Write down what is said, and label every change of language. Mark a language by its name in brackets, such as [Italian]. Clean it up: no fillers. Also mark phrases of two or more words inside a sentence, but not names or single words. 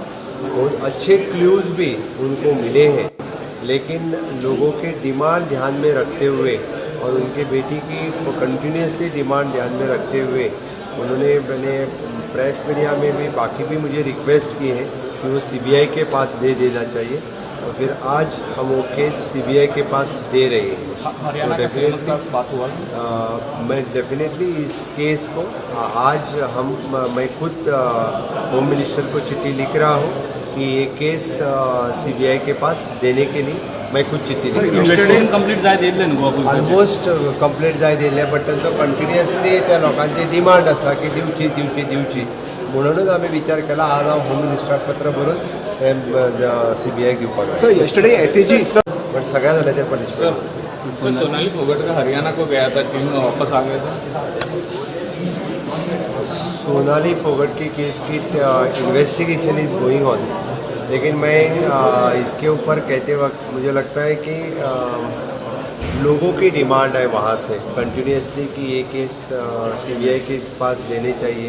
[Hindi] बहुत अच्छे क्लूज़ भी उनको मिले हैं, लेकिन लोगों के डिमांड ध्यान में रखते हुए और उनके बेटी की कंटिन्यूसली डिमांड ध्यान में रखते हुए मैंने [English] press media [Hindi] में भी बाकी भी मुझे रिक्वेस्ट की है कि वो सीबीआई के पास दे देना चाहिए और फिर आज हम वो केस सीबीआई के पास दे रहे हैं। हरियाणा के सीएम के साथ बात हुआ मैं डेफिनेटली इस केस को आज मैं खुद [English] home minister [Hindi] को चिट्ठी लिख रहा हूँ कि ये केस सीबीआई के पास देने के लिए मैं खुद चिट्ठी लिख रहा हूँ। [Konkani] कंप्लीट जाय दिले न्हू [English] almost complete [Konkani] जाय दिले, बट तांचो कंटिन्युअसली त्या लोकांची डिमांड आसा की दिवची म्हणूनच आम्ही विचार केला आज हांव होम मिनिस्टराक पत्र बरोवन सीबीआई घेवपाक। [English] Sir yesterday SAG [Konkani] पण सगळ्या झाल्या त्या पनिशमेंट। [Hindi] सर सोनाली फोगट का हरियाणा को गया था, टीम में वापस आ गया था। सोनाली फोगट की केस की [English] investigation is going on, [Hindi] लेकिन मैं इसके ऊपर कहते वक्त मुझे लगता है कि लोगों की डिमांड है वहाँ से कंटिन्यूसली कि ये केस सीबीआई के पास देने चाहिए।